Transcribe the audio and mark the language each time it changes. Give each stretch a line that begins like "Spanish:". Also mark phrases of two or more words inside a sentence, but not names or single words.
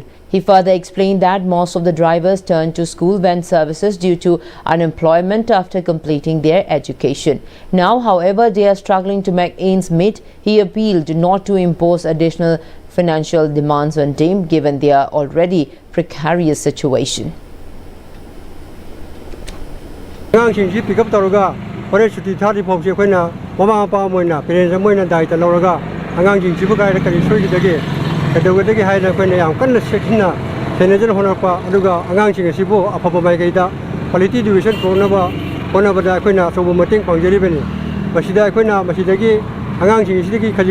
English: He further explained that most of the drivers turn to school van services due to unemployment after completing their education. Now, however, they are struggling to make ends meet. He appealed not to impose additional financial demands on them given their already precarious situation.
Manipuri: 5
English: pick up
Manipuri: ꯍꯣꯔꯦꯟ ꯁꯨꯇꯤ ꯊꯥꯗ꯭ꯔꯤꯐꯥꯎꯁꯦ ꯑꯩꯈꯣꯏꯅ ꯃꯃꯥ ꯃꯄꯥ ꯃꯣꯏꯅ ꯄꯦꯔꯦꯟꯁ ꯃꯣꯏꯅ ꯗꯥꯏꯇ ꯂꯧꯔꯒ ꯑꯉꯥꯡꯁꯤꯡꯁꯤꯕꯨ ꯀꯥꯏꯗ ꯀꯔꯤ ꯁꯣꯏꯒꯗꯒꯦ ꯀꯩꯗꯧꯒꯗꯒꯦ ꯍꯥꯏꯅ ꯑꯩꯈꯣꯏꯅ ꯌꯥꯝ ꯀꯟꯅ ꯆꯦꯛꯁꯤꯟꯅ ꯁꯦꯟꯅꯖꯅ ꯍꯣꯠꯅꯔꯛꯄ ꯑꯗꯨꯒ ꯑꯉꯥꯡꯁꯤꯡ ꯑꯁꯤꯕꯨ ꯑꯐꯕ ꯃꯥꯏꯀꯩꯗ
English: quality education
Manipuri: ꯄꯨꯔꯛꯅꯕ ꯍꯣꯠꯅꯕꯗ ꯑꯩꯈꯣꯏꯅ ꯑꯆꯧꯕ ꯃꯇꯦꯡ ꯄꯥꯡꯖꯔꯤꯕꯅꯤ ꯃꯁꯤꯗ ꯑꯩꯈꯣꯏꯅ ꯃꯁꯤꯗꯒꯤ ꯑꯉꯥꯡꯁꯤꯡ ꯑꯁꯤꯗꯒꯤ ꯈꯖꯤꯛ